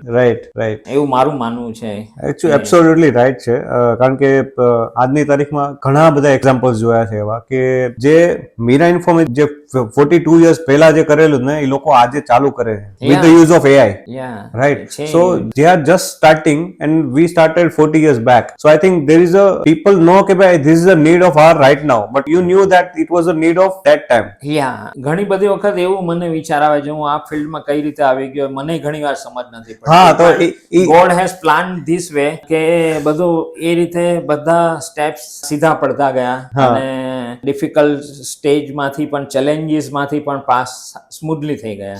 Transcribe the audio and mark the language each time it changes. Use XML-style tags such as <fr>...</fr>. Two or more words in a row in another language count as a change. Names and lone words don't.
<en>right, right.</en> <gu>એવું મારું માનવું છે. એકચ્યુઅલી</gu> <en>absolutely right</en> <gu>છે, કારણ કે આજની તારીખમાં ઘણા બધા એક્ઝામ્પલ્સ જોયા છે એવા કે જે મીરા ઇન્ફોર્મ જે 42 યર્સ પહેલા જે કરેલું ને, એ લોકો આજે ચાલુ કરે છે</gu> <en>with the use of</en> <gu>AI. રાઈટ.</gu> <en>સો they are just starting and we started 40 years back. So I think there is a people know</en> <gu>કે ભાઈ</gu> <en>this is a need of our right now, but you knew that it was a need of that time.</en> <gu>ઘણી બધી વખત એવું મને વિચાર આવે છે, હું આ ફિલ્ડમાં કઈ રીતે આવી ગયો, મને ઘણી વાર સમજ નથી પડતી. હા, તો</gu> <en>God has plan this way</en> <gu>કે બધું એ રીતે બધા સ્ટેપ્સ સીધા પડતા ગયા અને ડિફિકલ્ટ સ્ટેજમાંથી પણ, ચેલેન્જીસમાંથી પણ</gu> <en>pass smoothly</en> <gu>થઈ ગયા.</gu>